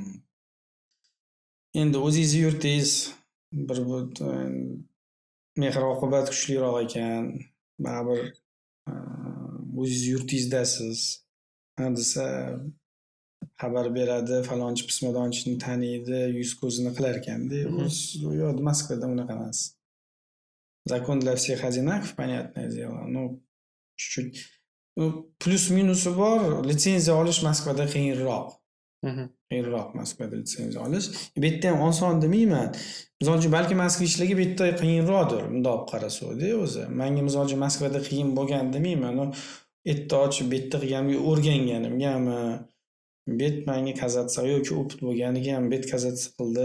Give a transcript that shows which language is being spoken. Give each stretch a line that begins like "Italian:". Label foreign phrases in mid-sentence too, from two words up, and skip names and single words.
Uzbek: Endi o'zingiz yurtingiz, bir mehr-oqibat kuchliroq ekan, baribir o'zingiz yurtingizdasiz. Desa xabar beradi, falonchi pismadonchini taniydi, yuz ko'zini qilar ekanda. Yo'q, Moskvada unaqa emas.
Russian: Закон для всех одинаков, понятное дело. Но чуть-чуть
Uzbek: plus-minusi bor. Litsenziya olish Moskvada qiyinroq. Qiyinroq Moskvada litsenziya olish. Bu yerda ham oson demayman. Misol uchun balki moskvichlarga bu yerda qiyinroqdir, bundoq qarasa-da o'zi. Menga misol uchun Moskvada qiyin bo'lgan demayman. Erta ochib bu yerda qilganimga o'rganganimgami, bet menga kazatsa yoki opit bo'lganiga ham bet kazatsa qildi.